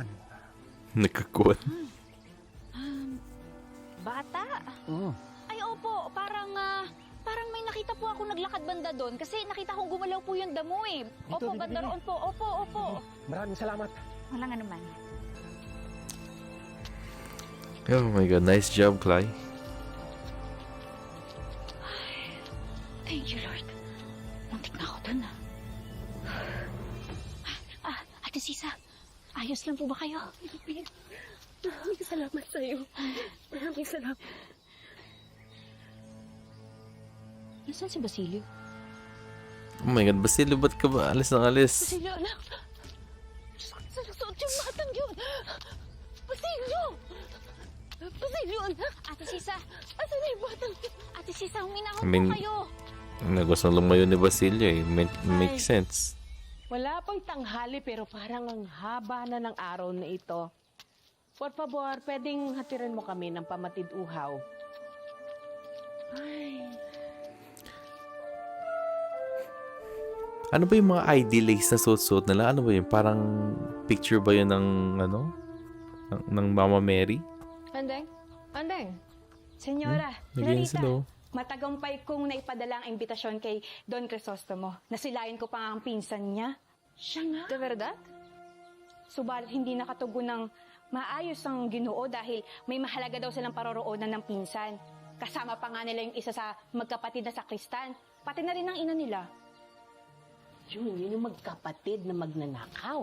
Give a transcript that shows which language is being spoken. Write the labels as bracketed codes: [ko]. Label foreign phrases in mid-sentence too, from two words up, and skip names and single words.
[tl] Nagkakuhan. Bata? Ay opo, parang may nakita po ako naglakad banda doon kasi nakita kong gumalaw po yung damo eh. Opo, banda roon po. Opo. Maraming salamat. Walang anuman. [en] Oh my God, nice job, Clay. Thank you, Lord. [tl] Muntik na ako doon Ate Sisa, ayos lang po ba kayo? Maraming salamat sa'yo. Maraming salamat. Nasaan si Basilio? [en] Oh my God, [tl] Basilio, ba't ka ba alis ng alis? Basilio, anak! Sa suot yung batang yun! Basilio! Basilio, anak! Ate Sisa! Asan na yung batang? Ate Sisa, huminahon [en] I mean, [tl] po kayo! Nagustong lumayo ni Basilio eh. [en] Make sense. [tl] Wala pang tanghali pero parang ang haba na ng araw na ito. [es] Por favor, [tl] pwedeng hatiran mo kami ng pamatid uhaw. Ay. Ano ba yung mga ID lace na suot-suot nila? Ano ba yun? Parang picture ba yun ng ano? Ng Mama Mary? Andeng. Senyora, Nagyan Clarita, sila. matagumpay kong naipadala ang imbitasyon kay Don Crisostomo. Nasilayan ko pa ang pinsan niya. Siya nga. [es] De verdad? [tl] Subalit hindi nakatugon ng maayos ang Ginoo dahil may mahalaga daw silang paroroonan ng pinsan. Kasama pa nga nila yung isa sa magkapatid na sakristan. Pati na rin ang ina nila. Yun yung magkapatid na magnanakaw.